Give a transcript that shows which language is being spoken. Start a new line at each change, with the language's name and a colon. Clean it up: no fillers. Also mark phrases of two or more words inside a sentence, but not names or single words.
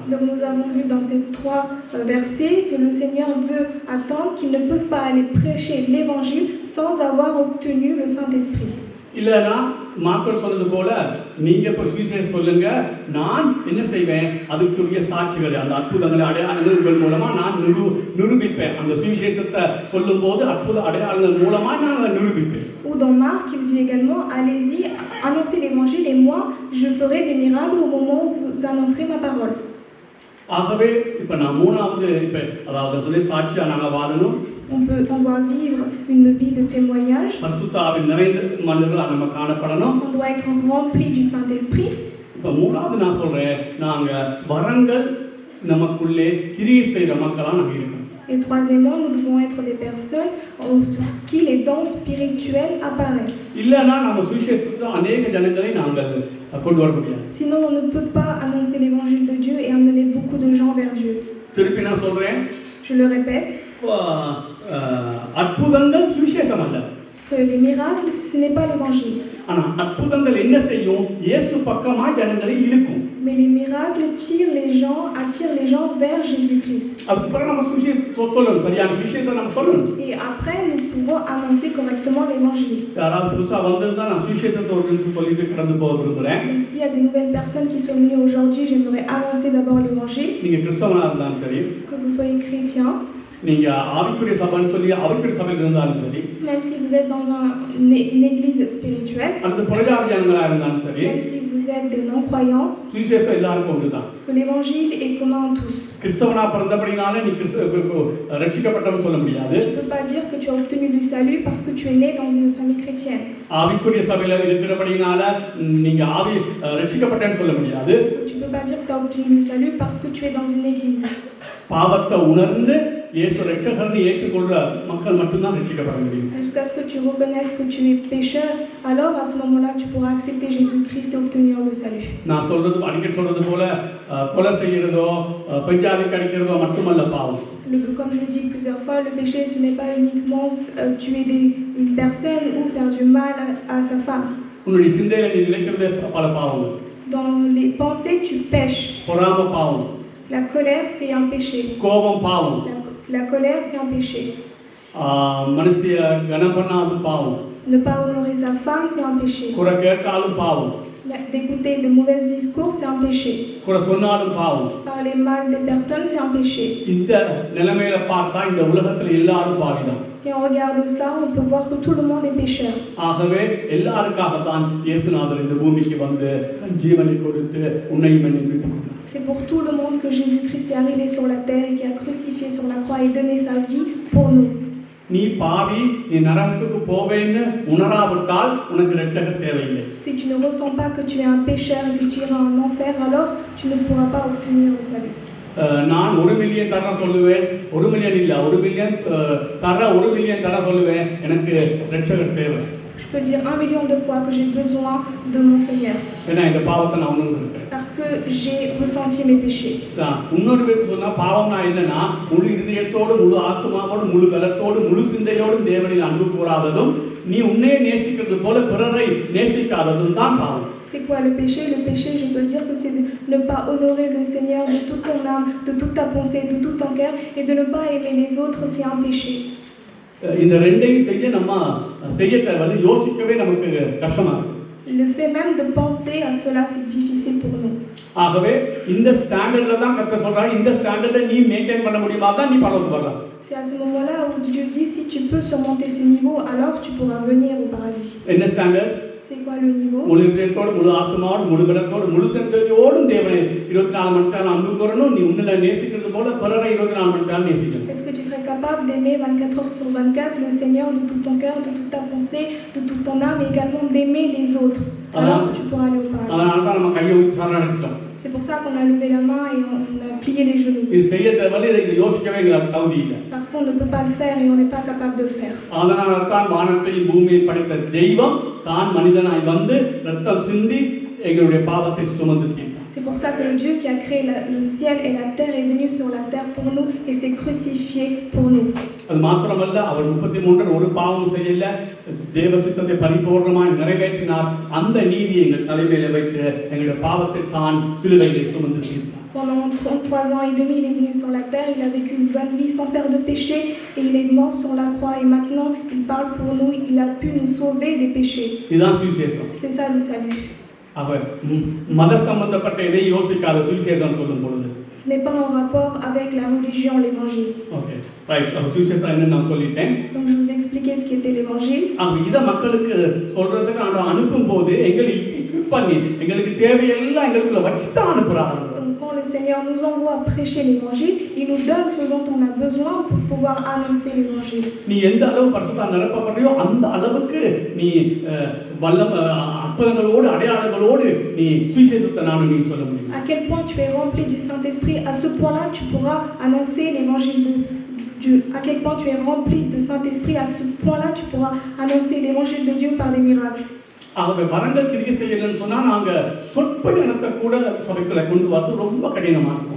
French: Donc nous avons vu dans ces 3 versets que le Seigneur veut attendre, qu'ils ne peuvent pas aller prêcher l'évangile sans avoir obtenu le Saint-Esprit.
Tamil: இல்லைன்னா மக்கள் சொன்னது போல நீங்க போய் சுவிசேஷம் சொல்லுங்க, நான் என்ன செய்வேன், அதுக்குரிய சாட்சிகள் அந்த அற்புதங்களை அடையாளங்கள் மூலமா நான் நிரூபிப்பேன். அந்த சுவிசேஷத்தை சொல்லும் போது அற்புத அடையாளங்கள் மூலமா நான் நிரூபிப்பேன்.
French: Ou dans Marc, il dit également, allez-y, annoncez l'évangile et moi, je ferai des miracles au moment où vous annoncerez ma parole.
Tamil: ஆகவே இப்ப நான் 3வது அதாவது சொல்லி சாட்சியா நாங்கள் வாழணும்.
French: On doit vivre une vie de témoignage.
Tamil: பரிசுத்த ஆவியில் நிறைந்த மனிதர்களாக நம்ம காணப்படணும்.
French: On doit être rempli du Saint-Esprit.
Tamil: இப்ப 3வது நான் சொல்றேன், நாங்க வரங்கள் நமக்குள்ளே கிரியை செய்கிற மக்களாக நாங்கள் இருக்கணும்.
French: Et troisièmement, nous devons être des personnes sur qui les dons spirituels apparaissent.
Tamil: இல்லைன்னா நம்ம சுவிசேஷத்துக்கு அநேக ஜனங்களை நாங்கள் கொண்டு வர முடியாது.
French: Sinon, on ne peut pas annoncer l'évangile de Dieu et amener beaucoup de gens vers Dieu.
Tamil: திருப்பி நான் சொல்றேன்,
French: Je le répète,
Tamil: அற்புதங்கள் சுவிசேஷம் அல்ல.
French: que les miracles, ce n'est pas l'évangile.
Tamil: ஆனா அற்புதங்கள் என்ன செய்யும், இயேசு பக்கமா ஜனங்களை இழுக்கும்.
French: Mais les miracles attirent les gens vers Jésus-Christ.
Tamil: அதுக்கப்புறம் நம்ம சுவிசேஷம் சொல்லணும், சரியான சுவிசேஷத்தை நம்ம சொல்லணும்.
French: Et après, nous pouvons annoncer correctement l'évangile.
Tamil: யாராவது புதுசா வந்திருந்தா நான் சுவிசேஷத்தை ஒரு நிமிஷம் சொல்லிட்டு கடந்து போக விரும்புகிறேன்.
French: Donc s'il y a des nouvelles personnes qui sont venues aujourd'hui, j'aimerais annoncer d'abord l'évangile.
Tamil: நீங்க கிறிஸ்தவனா இருந்தாலும் சரி,
French: Que vous soyez chrétien,
Tamil: நீங்க ஆவிக்குரிய சபைன்னு சொல்லி ஆவிக்குரிய சபையில் இருந்தாலும் சரி,
French: même si vous êtes dans une église spirituelle,
Tamil: அந்த புறஜாதி ஜனங்களா இருந்தாலும் சரி,
French: même si vous êtes des non-croyants,
Tamil: சுவிசேஷம் எல்லாருக்கும் ஒன்றுதான்.
French: que l'évangile est commun à tous.
Tamil: கிறிஸ்தவனா பிறந்தபடினாலே நீ ரட்சிக்கப்பட்டவன் சொல்ல முடியாது.
French: Tu ne peux pas dire que tu as obtenu du salut parce que tu es né dans une famille chrétienne.
Tamil: ஆவிக்குரிய சபையில இருக்கிறபடினால நீங்க ரட்சிக்கப்பட்டேன்னு சொல்ல முடியாது.
French: Tu ne peux pas dire que tu as obtenu du salut parce que tu es dans une église.
Tamil: பாவத்தை உணர்ந்து இயேசு ரட்சகர்னு ஏற்றுக்கொள்ற மக்கள் மட்டும்தான் ரட்சிக்கப்பட முடியும்.
French: Jusqu'à ce que tu reconnaisses que tu es pécheur, alors à ce moment-là tu pourras accepter Jésus-Christ et obtenir le salut.
Tamil: நான் அடிக்கடி சொல்றது போல கொலை செய்யறதோ பெஞ்சாதி கடிக்கிறதோ மட்டுமல்ல பாவம்.
French: Comme je le dis plusieurs fois, le péché ce n'est pas uniquement tuer une personne ou faire du mal à sa femme.
Tamil: உன்னுடைய சிந்தையில நீ நினைக்கிறது பல பாவங்கள்.
French: Dans les pensées tu pêches.
Tamil: பொறாமை பாவம்.
French: La colère c'est un péché.
Tamil: கோபம் பாவம்.
French: La colère c'est un péché.
Tamil: மனுஷிய கனம் பண்ணாது பாவம்.
French: Ne pas honorer sa femme c'est un péché.
Tamil: குறை கேட்டாலும் பாவம்.
French: D'écouter de mauvais discours c'est un péché.
Tamil: குறை சொன்னாலும் பாவம்.
French: Parler mal des personnes c'est un péché.
Tamil: இந்த நிலைமையில பார்த்தா இந்த உலகத்துல எல்லாரும் பாவிதான்.
French: Si on regarde ça, on peut voir que tout le monde est pécheur.
Tamil: ஆகவே எல்லாருக்காக தான் இயேசுநாதர் இந்த பூமிக்கு வந்து ஜீவனை கொடுத்து உன்னையும் என்னையும் மீட்டுக்கொண்டார்.
French: C'est pour tout le monde que Jésus-Christ est arrivé sur la terre et qui a crucifié sur la croix et donné sa vie pour nous.
Tamil: நீ பாவி, நீ நரகத்துக்கு போவேன்னு உணராவிட்டால் உனக்கு இரட்சகர் தேவையில்லை.
French: Si tu ne ressens pas que tu es un pécheur et que tu iras en enfer, alors tu ne pourras pas obtenir le salut.
Tamil: நான் 1 மில்லியன் தர சொல்லுவேன், 1 மில்லியன் இல்ல 1 மில்லியன் தர 1 மில்லியன் தர சொல்லுவேன், எனக்கு இரட்சகர் தேவை.
French: Je peux dire 1 million de fois que j'ai besoin de mon Seigneur.
Tamil: ஏன்னா இந்த பாவத்தை நான் உணர்ந்திருக்கேன்.
French: Parce que j'ai ressenti mes péchés.
Tamil: இன்னொரு பேர் சொன்னா பாவம்னா என்னன்னா முழு இதயத்தோடு முழு ஆத்மாவோடு முழு பலத்தோடு முழு சிந்தையோடு தேவனில் அன்பு கூறாததும் நீ உன்னையே நேசிக்கிறது போல பிறரை நேசிக்காததும் தான் பாவம்.
French: C'est quoi le péché? Le péché, je peux dire que c'est de ne pas honorer le Seigneur de toute ton âme, de toute ta pensée, de tout ton cœur, et de ne pas aimer les autres, c'est un péché.
Tamil: இந்த ரெண்டையும் செய்ய தேவை, யோசிக்கவே நமக்கு கஷ்டமா இருக்கு.
French: Le fait même de penser à cela, c'est difficile pour nous.
Tamil: ஆகவே இந்த ஸ்டாண்டர்ட்ல தான் கர்த்தர் சொல்றாரு, இந்த ஸ்டாண்டர்டை நீ மெயின்டைன் பண்ண முடியுமா தான் நீ பரலோகத்துக்கு வரலாம்.
French: C'est à ce moment-là où Dieu dit si tu peux surmonter ce niveau, alors tu pourras venir au paradis.
Tamil: என்ன ஸ்டாண்டர்ட்?
French: C'est quoi le niveau?
Tamil: முழு இதயத்தோடு முழு ஆத்மாவோடு முழு பலத்தோடு முழு சிந்தையோடும் தேவனை 24 மணி நேரம் அன்பு கூறணும். நீ உன்னை நேசிக்கிறது போல பிறரை 24 மணி நேரம் நேசிக்கணும்.
French: Est-ce que tu serais capable d'aimer 24 heures sur 24 le Seigneur de tout ton cœur, de toute ta pensée, de toute ton âme, et également d'aimer les autres? Alors que tu pourras aller au paradis.
Tamil: அதனால தான் நம்ம கையை ஊற்றி சரணடைஞ்சிட்டோம்.
French: C'est pour ça qu'on a levé la main et on a plié les genoux.
Tamil: இது செய்ய தேவை, இதை யோசிக்கவே எங்களுக்கு தகுதி இல்லை.
French: Parce qu'on ne peut pas le faire et on n'est pas capable de le faire.
Tamil: அதனால தான் வானத்தையும் பூமியை படைத்த தெய்வம் தான் மனிதனாய் வந்து ரத்தம் சிந்தி எங்களுடைய பாவத்தை சுமந்து தீர்த்தார்.
French: C'est pour ça que le Dieu qui a créé le ciel et la terre est venu sur la terre pour nous et s'est crucifié pour nous.
Tamil: அது மாத்திரமல்ல, அவர் 33 ஒரு பாவம் செய்யல, தேவ சித்தத்தை பரிபூர்ணமாய் நிறைவேற்றினார். அந்த நீதியை எங்கள் தலைமையில வைத்து எங்களுடைய பாவத்தை தான் சிலுவையிலே சுமந்து தீர்த்தார்.
French: Pendant 33 ans et demi, il est venu sur la terre, il a vécu une bonne vie sans faire de péché et il est mort sur la croix et maintenant il parle pour nous, il a pu nous sauver des péchés.
Tamil: இதுதான் சுவிசேஷம்.
French: C'est ça le salut.
Tamil: அப்ப மத சம்பந்தப்பட்ட எதை யோசிக்காத சுவிசேஷம் சொல்லும் பொழுது
French: Ce n'est pas en rapport avec la religion, l'évangile.
English: okay right.
Tamil: அப்ப சுவிசேஷம் என்னன்னு நான் சொல்லிட்டேன்.
French: Donc je vous ai expliqué ce qu'était l'évangile.
Tamil: இதை மக்களுக்கு சொல்றதுக்கு ஆண்டவர் அனுப்பும் போது எங்களை equip பண்ணி எங்களுக்கு தேவையெல்லாம் எங்களுக்குள்ள வச்சு தான் அனுப்புறாங்க.
French: Donc quand le Seigneur nous envoie prêcher l'évangile, il nous donne ce dont on a besoin pour pouvoir annoncer l'évangile.
Tamil: நீ எந்த அளவு பரிசுத்த நிரப்பப்படுறியோ அந்த அளவுக்கு நீ அற்புதங்களோடு அடையாளங்களோடு நீ சுவிசேஷத்தை நானும் நீ சொல்ல முடியும்.
French: À quel point tu es rempli du Saint-Esprit, à ce point-là tu pourras annoncer l'évangile de Dieu. À quel point tu es rempli de Saint-Esprit, à ce point-là tu pourras annoncer l'évangile de Dieu par des miracles.
Tamil: ஆகவே வரங்கள் கிரியை செய்யலன்னு சொன்னா நாங்க சொற்ப இனத்தை கூட சபைக்குள்ள கொண்டு வரது ரொம்ப கடினமா இருக்கும்.